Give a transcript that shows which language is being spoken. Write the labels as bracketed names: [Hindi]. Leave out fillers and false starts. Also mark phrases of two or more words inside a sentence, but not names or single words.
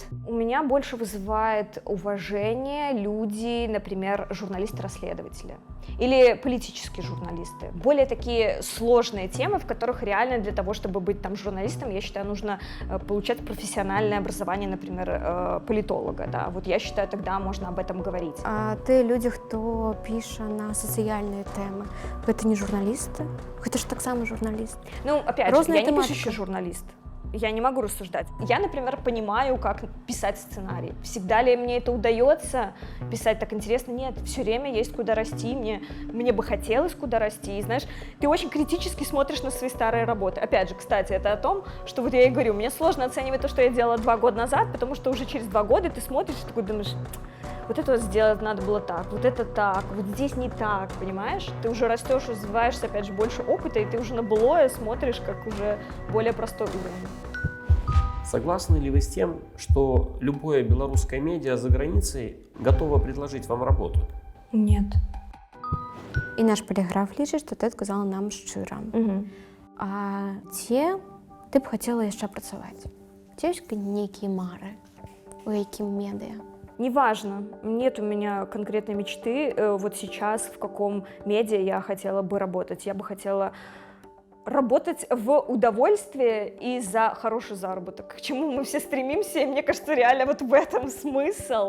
[Russian] У меня больше вызывает уважение люди, например, журналисты-расследователи или политические журналисты. Более такие сложные темы, в которых реально для того, чтобы быть там журналистом, я считаю, нужно получать профессиональное образование, например, политолога. Да. Вот я считаю, тогда можно об этом говорить. [Belarusian] А ты людзі, хто піша на сацыяльныя тэмы, гэта не журналісты? Гэта ж таксама журналіст. [Russian] Ну, опять же, Разная я не тематика. пишущий журналист. Я не могу рассуждать. Я, например, понимаю, как писать сценарий. Всегда ли мне это удается писать так интересно? Нет, все время есть куда расти, мне бы хотелось куда расти. И знаешь, ты очень критически смотришь на свои старые работы. Опять же, кстати, это о том, что вот я и говорю, мне сложно оценивать то, что я делала 2 года назад, потому что уже через 2 года ты смотришь и такой думаешь, вот это вот сделать надо было так, вот это так, вот здесь не так, понимаешь? Ты уже растешь, развиваешься, опять же, больше опыта, и ты уже на былое смотришь как уже более простой уровень. Согласны ли вы с тем, что любое белорусское медиа за границей готово предложить вам работу? Нет. [Belarusian] І наш поліграф лічыць, што ты адказала нам шчыра. А ці ты б хацела яшчэ працаваць? Ці ёсць нейкія мары? У якім медыа? [Russian] Неважно, нет у меня конкретной мечты, вот сейчас в каком медиа я хотела бы работать. Я бы хотела работать в удовольствие и за хороший заработок, к чему мы все стремимся, и мне кажется, реально вот в этом смысл.